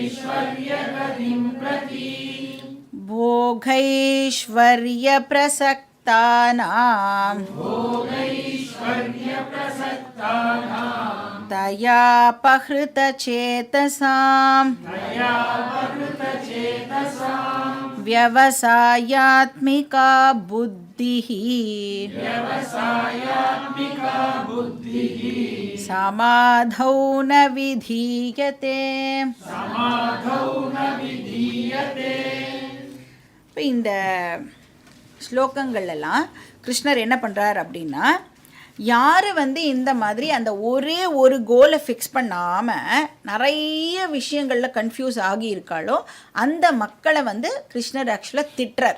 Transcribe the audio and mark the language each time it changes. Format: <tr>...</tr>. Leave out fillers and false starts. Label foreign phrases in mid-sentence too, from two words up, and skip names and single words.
<sa>भोगैश्वर्य प्रसक्त तया पहृतचेतसाम् व्यवसायात्मिका बुद्धिः समाधौ न विधीयते.</sa> <ta>இப்போ இந்த ஸ்லோகங்கள்லாம் கிருஷ்ணர் என்ன பண்ணுறார் அப்படின்னா, யார் இந்த மாதிரி அந்த ஒரே ஒரு கோலை ஃபிக்ஸ் பண்ணாமல் நிறைய விஷயங்களில் கன்ஃபியூஸ் ஆகி இருக்காளோ அந்த மக்களை கிருஷ்ணர் ஆக்சுவலாக திட்டுறார்.</ta>